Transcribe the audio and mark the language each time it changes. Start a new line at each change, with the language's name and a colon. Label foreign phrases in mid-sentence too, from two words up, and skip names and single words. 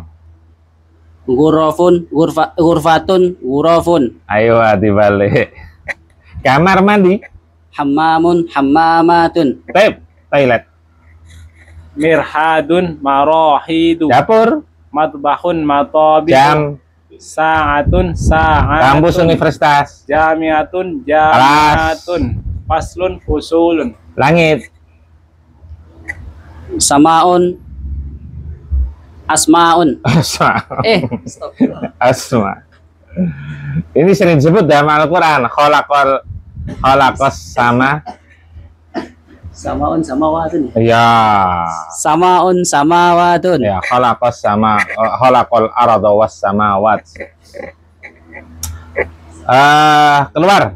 Arabic: غرف غرفة غرف.
Indonesian: Ayo dibalik. Kamar mandi.
Arabic: حمام حمامات.
Indonesian: Tep. Toilet.
Arabic: مرحاض مراحيض.
Indonesian: Dapur.
Arabic: مطبخ مطابخ.
Indonesian: Jam.
Arabic: ساعة ساعات.
Indonesian: Kampus universitas.
Arabic: جامعة جامعات فصل فصول.
Indonesian: Langit.
Arabic: سماء أسماء. Asma.
Indonesian: Stop. Asma. Ini sering disebut dalam Al-Quran.
Arabic: خلق السماء. سماء سماوات.
Indonesian: Ya.
Arabic: سماء سماوات. Ya. خلق السماء. خلق الأرض والسماوات.
Indonesian: Keluar.